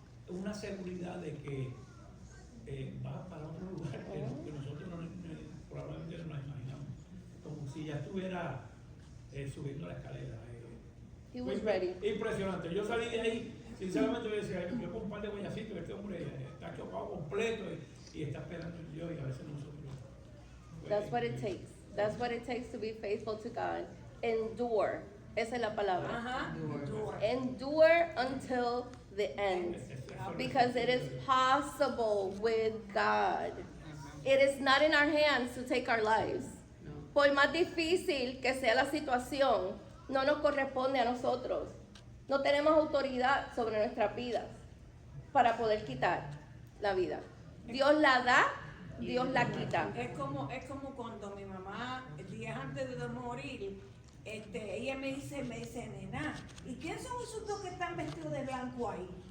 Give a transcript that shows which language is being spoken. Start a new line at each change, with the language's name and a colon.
Spanish: Una seguridad de que va para otro lugar que nosotros probablemente no nos imaginamos. Como si ya estuviera subiendo la escalera.
English: He was ready.
Spanish: Impresionante. Yo salí de ahí, sinceramente, yo decía, yo con un par de huellacitos, este hombre está chocado completo y está esperando en Dios, y a veces nosotros.
English: That's what it takes. That's what it takes to be faithful to God. Endure.
Spanish: Esa es la palabra. Ajá.
English: Endure until the end. Because it is possible with God. It is not in our hands to take our lives.
Spanish: Por más difícil que sea la situación, no nos corresponde a nosotros. No tenemos autoridad sobre nuestras vidas para poder quitar la vida. Dios la da, Dios la quita. Es como cuando mi mamá, días antes de morir, ella me dice, nena, ¿y quién son esos dos que están vestidos de blanco ahí?